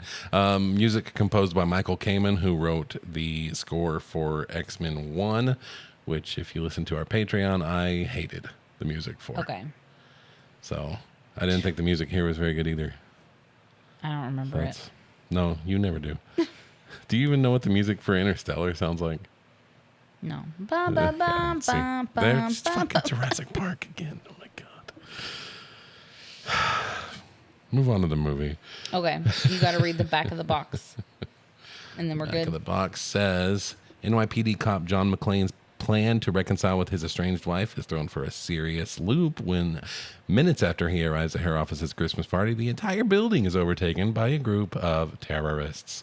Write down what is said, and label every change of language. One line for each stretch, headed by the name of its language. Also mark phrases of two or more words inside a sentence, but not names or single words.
English: Music composed by Michael Kamen, who wrote the score for X-Men 1, which, if you listen to our Patreon, I hated the music for. Okay. So I didn't think the music here was very good either. I don't remember it. No, you never do. Do you even know what the music for Interstellar sounds like? No. Ba ba ba See, ba ba there's ba fucking ba. Jurassic Park again. Oh my god. Move on to the movie. Okay, you got to read the back of the box, and then we're Back good. of the box says NYPD cop John McClane's plan to reconcile with his estranged wife is thrown for a serious loop when, minutes after he arrives at her office's Christmas party, the entire building is overtaken by a group of terrorists.